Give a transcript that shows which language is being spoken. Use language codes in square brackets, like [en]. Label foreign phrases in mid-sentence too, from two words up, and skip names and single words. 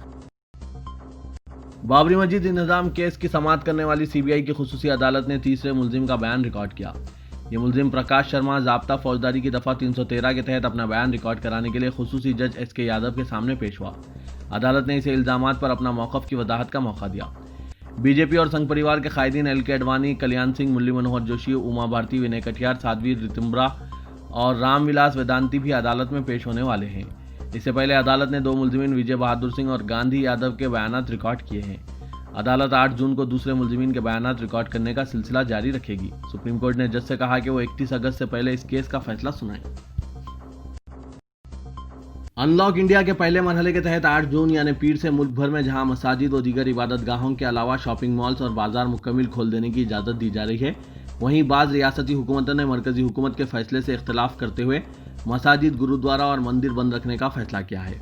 [ur] بابری مسجد انہدام کیس کی سماعت کرنے والی CBI کی خصوصی عدالت نے تیسرے ملزم کا بیان ریکارڈ کیا۔ یہ ملزم پرکاش شرما ضابطہ فوجداری کی دفعہ 313 کے تحت اپنا بیان ریکارڈ کرانے کے لیے خصوصی جج SK یادو کے سامنے پیش ہوا۔ عدالت نے اسے الزامات پر اپنا موقف کی وضاحت کا موقع دیا۔ BJP اور سنگھ پریوار کے قائدین LK اڈوانی، کلیان سنگھ، مرلی منوہر جوشی، اوما بھارتی، ونے کٹیار، سادھوی رتمبرا اور رام ولاس ویدانتی بھی عدالت میں پیش ہونے والے ہیں۔ اس سے پہلے عدالت نے 2 ملزمین وجے بہادر سنگھ اور گاندھی یادو کے بیانات ریکارڈ کیے ہیں۔ عدالت 8 جون کو دوسرے ملزمین کے بیانات ریکارڈ کرنے کا سلسلہ جاری رکھے گی۔ سپریم کورٹ نے جج سے کہا کہ وہ 31 اگست سے پہلے اس کیس کا فیصلہ سنائیں۔ [en] Unlock India [ur] کے پہلے مرحلے کے تحت 8 جون یعنی پیر سے ملک بھر میں جہاں مساجد اور دیگر عبادت گاہوں کے علاوہ [en] shopping malls [ur] اور بازار مکمل کھول دینے کی اجازت دی جا رہی ہے، وہیں بعض ریاستی حکومتوں نے مرکزی حکومت کے فیصلے سے اختلاف کرتے ہوئے مساجد، گوردوارہ اور مندر بند رکھنے کا فیصلہ کیا ہے.